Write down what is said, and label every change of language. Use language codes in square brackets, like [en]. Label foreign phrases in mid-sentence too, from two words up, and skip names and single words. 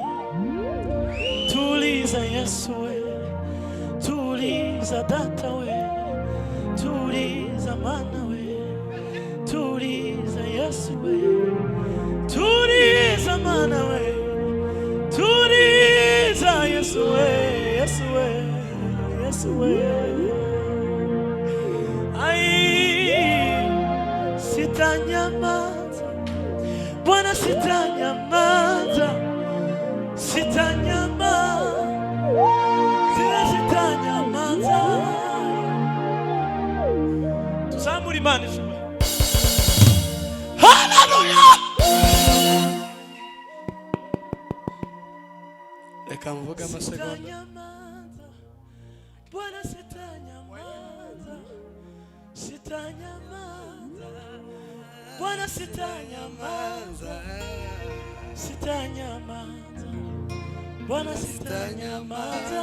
[sw] Tuliza Yesu wewe, tuliza data wewe, tuliza mana wewe, tuliza Yesu wewe, tuliza mana wewe, tuliza Yesu wewe, Yesu wewe, Yesu wewe. Ai, sitanyamaza Bwana, sitanyamaza, sitanyamaza, sitanyamaza. [rw] Tuzamure Imana ijuru. Haleluya. Reka mvuge amasegonda. [sw] Sitanyamaza Bwana, sitanyamaza, sitanyamaza Bwana, sitanyamaza, sitanyamaza Bwana, sitanyamaza.